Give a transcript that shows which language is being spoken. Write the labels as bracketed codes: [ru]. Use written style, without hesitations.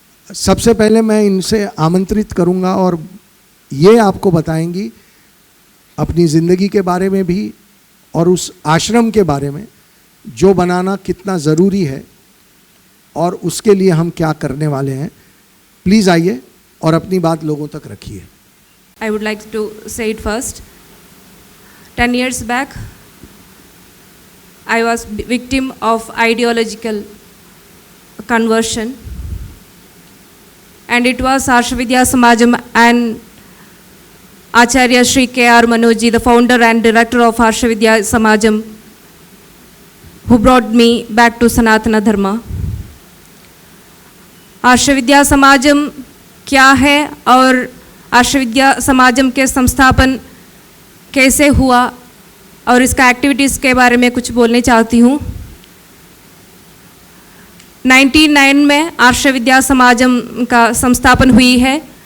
[hi] सबसे पहले मैं इनसे आमंत्रित करूँगा और ये आपको बताएंगी अपनी ज़िंदगी के बारे में भी और उस आश्रम के बारे में जो बनाना कितना ज़रूरी है और उसके लिए हम क्या करने वाले हैं। प्लीज़ आइए और अपनी बात लोगों तक रखिए। [en] I would like to say it first. 10 years back, I was victim of ideological conversion, and it was Arshvidya Samajam and Acharya Shri K.R. Manojji, the founder and director of Arshvidya Samajam, who brought me back to Sanatana Dharma. [hi] Arshvidya Samajam क्या है और आर्षविद्या समाजम के संस्थापन कैसे हुआ और इसका activities के बारे में कुछ बोलना चाहती हूँ। 99 में आर्ष विद्या समाजम का संस्थापन हुई है।